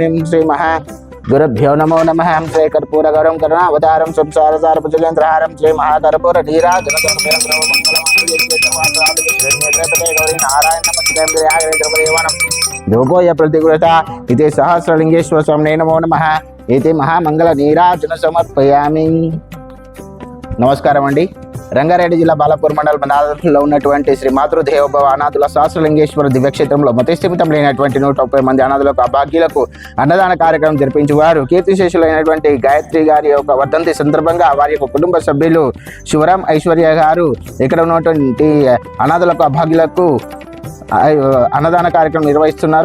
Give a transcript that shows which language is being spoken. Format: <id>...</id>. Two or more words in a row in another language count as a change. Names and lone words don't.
<sa>श्री महा गुरुभ्यो नमो नमः। श्री कर्पूरगौरं करुणावतारं संसारसारभुजगेन्द्रहारं श्री महाकर्पूर धूपो य प्रतिगृहता इति सहस्रलिंगेश्वर स्वामिने नमो नमः। इति महामंगल नीराजन समर्पयामि।</sa> <te>నమస్కారం అండి। రంగారెడ్డి జిల్లా బాలాపూర్ మండలంలో ఉన్నటువంటి శ్రీ మాతృదేవోభవ అనాథుల సహస్రలింగేశ్వర దివ్యక్షేత్రంలో మతిస్థిమితం లేనటువంటి 130 మంది అనాథులకు అభాగ్యులకు అన్నదాన కార్యక్రమం జరిపించేవారు కీర్తిశేషులైనటువంటి గాయత్రి గారి యొక్క వర్ధంతి సందర్భంగా వారి యొక్క కుటుంబ సభ్యులు శివరాం ఐశ్వర్య గారు ఇక్కడ ఉన్నటువంటి అనాథులకు అభాగ్యులకు అన్నదాన కార్యక్రమం నిర్వహిస్తున్నారు।</te>